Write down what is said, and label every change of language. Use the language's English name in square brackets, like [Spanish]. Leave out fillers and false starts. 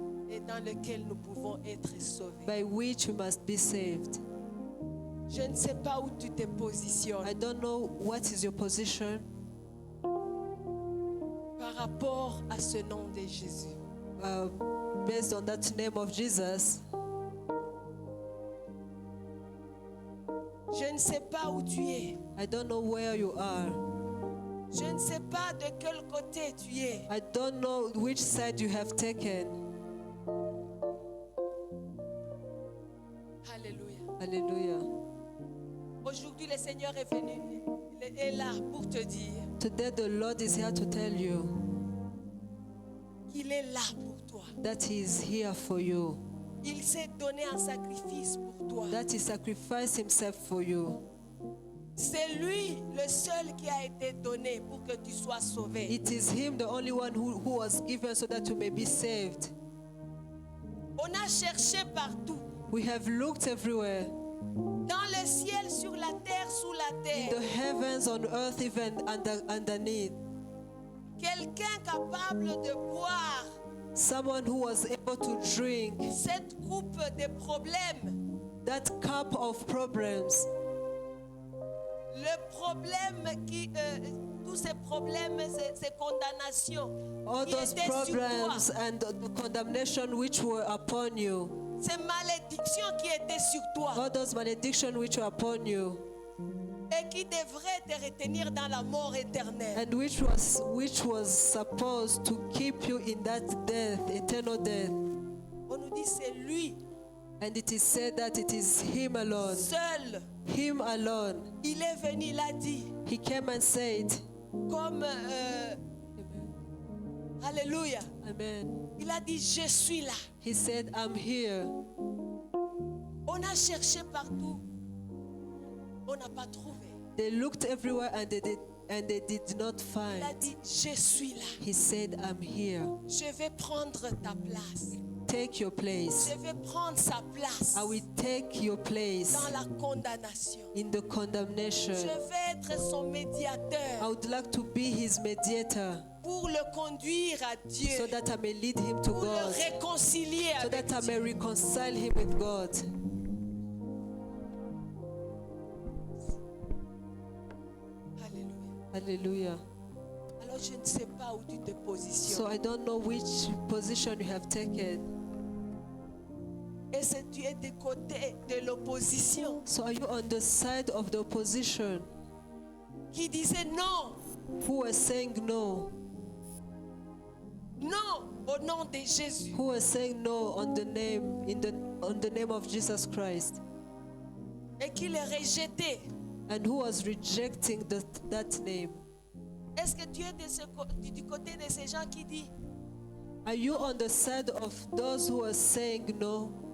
[French] et dans lequel nous pouvons être sauvés. [English] by which we must be saved. [French] Je ne sais pas où tu te positionnes [English] I don't know what is your position [French] par rapport à ce nom de Jésus. [English] based on that name of Jesus. [French] Je ne sais pas où tu es. [English] I don't know where you are. [French] Je ne sais pas de quel côté tu es. [English] I don't know which side you have taken. [French] Alléluia. [English] Hallelujah. [French] Aujourd'hui, le Seigneur est venu. est là pour te dire [English] Today the Lord is here to tell you [French] qu'il est là pour toi. [English] that He is here for you, [French] Il s'est donné en sacrifice pour toi. [English] that He sacrificed Himself for you. [French] C'est lui le seul qui a été donné pour que tu sois sauvé. [English] It is Him, the only one who was given so that you may be saved. [French] On a cherché partout, [English] We have looked everywhere, [French] dans le ciel, sur la terre, sous la [English] in [French] terre. [English] the heavens, on earth, even underneath. [French] Quelqu'un capable de boire [English] Someone who was able to drink [French] cette coupe de problèmes. [English] that cup of problems, [French] Le problème tous ces problèmes, ces condamnations [English] all [French] qui [English] those [French] étaient sur toi, [English] problems and the condemnation which were upon you, [French] ces malédictions qui étaient sur toi [English] all those maledictions which were upon you, [French] et qui devraient te retenir dans la mort éternelle. [English] and which was supposed to keep you in that death, eternal death. [French] On nous dit c'est lui, [English] And it is said that it is Him alone, [French] seul. [English] Him alone. [French] Il est venu, il a dit, [English] He came and said, [French] comme, Alléluia, [English] Amen. [French] il a dit, je suis là. [English] He said, I'm here. [French] On a cherché partout, on n'a pas trouvé. [English] They looked everywhere and they did not [French] Il [English] find. [French] a dit, je suis là. [English] He said, I'm here. [French] Je vais prendre ta place. [English] Take your place. [French] Je vais prendre sa place [English] I will take your place [French] dans la condamnation. [English] in the condemnation. [French] Je vais être son [English] I [French] médiateur [English] would like to be His mediator [French] pour le conduire à Dieu, [English] so that I may lead him to [French] pour le [English] God, [French] réconcilier [English] so [French] avec [English] that I may [French] Dieu. [English] reconcile him with God. [French] Alléluia. [English] Hallelujah. [French] Alors je ne sais pas où tu te [English] So [French] positionnes. [English] I don't know which position you have taken. [French] Est-ce que tu es du côté de l'opposition [English] So are you on the side of the opposition [French] qui disait non, [English] who are saying no, [French] non au nom de Jésus? [English] who are saying no on the name on the name of Jesus Christ, [French] Et qui les rejeté? [English] and who was rejecting that name? [French] Est-ce que tu es du côté de ces gens qui disent [English] Are you on the side of those who are saying no?